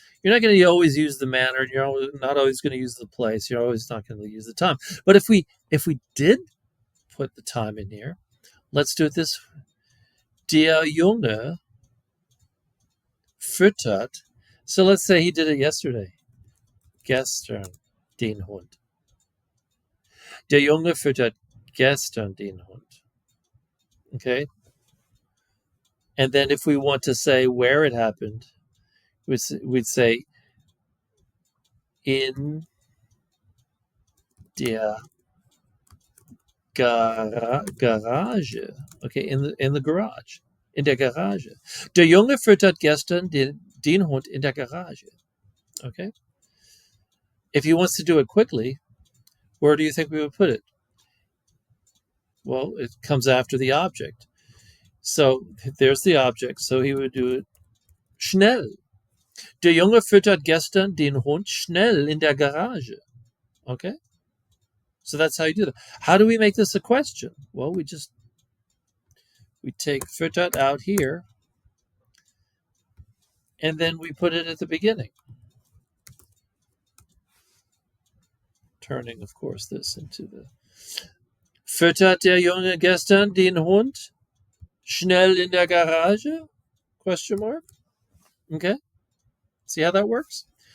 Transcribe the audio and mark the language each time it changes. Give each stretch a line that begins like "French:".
English: You're not going to always use the manner. You're not always going to use the place. You're always not going to use the time. But if we did put the time in here, let's do it this way.
German: Der Junge füttert.
English: So let's say he did it yesterday.
German: Gestern den Hund. Der Junge füttert gestern den Hund.
English: Okay? And then if we want to say where it happened, we'd say
German: in der Garage.
English: Okay, in the garage.
German: In der Garage. Der Junge füttert gestern den Hund in der Garage.
English: Okay? If he wants to do it quickly, where do you think we would put it? Well, it comes after the object. So there's the object. So he would do it schnell.
German: Der Junge füttert gestern den Hund schnell in der Garage.
English: Okay? So that's how you do that. How do we make this a question? Well, we take füttert out here, and then we put it at the beginning. Turning, of course, this into the
German: Füttert der Junge gestern den Hund schnell in der Garage?
English: Question mark. Okay. See how that works?